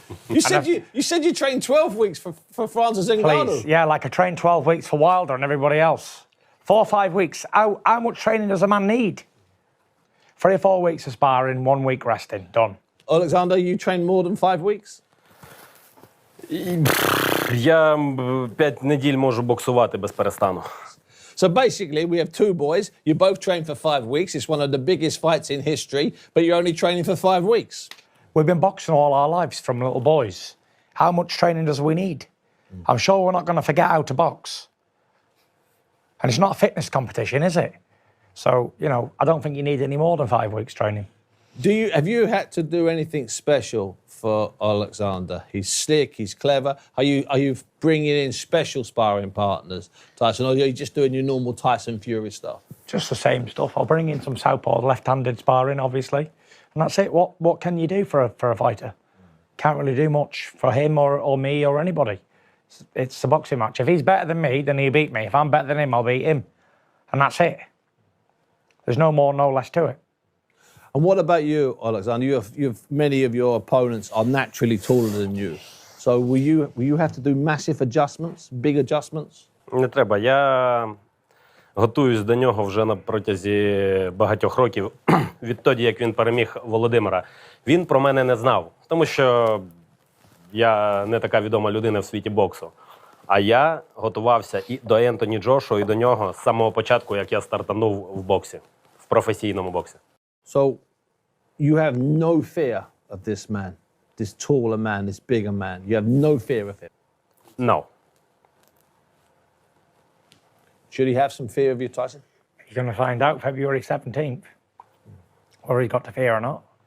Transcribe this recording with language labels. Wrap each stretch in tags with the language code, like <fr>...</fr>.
<en>You said you trained 12 weeks for Francis Ngannou. Please. Yeah, like I trained 12 weeks for Wilder and everybody else. 4 or 5 weeks. How much training does a man need? 3 or 4 weeks of sparring, 1 week resting. Done. Oleksandr, you trained more than 5 weeks?</en> <uk>Я 5 неділь можу боксувати без перестану.</uk> <en>So basically, we have two boys. You both trained for 5 weeks. It's one of the biggest fights in history, but you're only training for 5 weeks. We've been boxing all our lives from little boys. How much training does we need? I'm sure we're not going to forget how to box. And it's not a fitness competition, is it? So, you know, I don't think you need any more than 5 weeks training. Have you had to do anything special for Oleksandr? He's slick, he's clever. Are you bringing in special sparring partners, Tyson, or are you just doing your normal Tyson Fury stuff? Just the same stuff. I'll bring in some southpaw left-handed sparring, obviously. And that's it. What can you do for a fighter? Can't really do much for him or me or anybody. It's a boxing match. If he's better than me, then he'll beat me. If I'm better than him, I'll beat him. And that's it. There's no more, no less to it. And what about you, Oleksandr? Many of your opponents are naturally taller than you. So will you have to do massive adjustments, big adjustments?</en> <uk>Не треба. Я готуюсь до нього вже на протязі багатьох років. Відтоді, як він переміг Володимира. Він про мене не знав, тому що я не така відома людина в світі боксу. А я готувався і до Ентоні Джошуа, і до нього з самого початку, як я стартанув в боксі, в професійному боксі.</uk> <en>So you have no fear of this man, this taller man, this bigger man. You have no fear of him. No. Should he have some fear of you, Tyson? You're going to find out February 17th, whether he's got to fear or not.</en>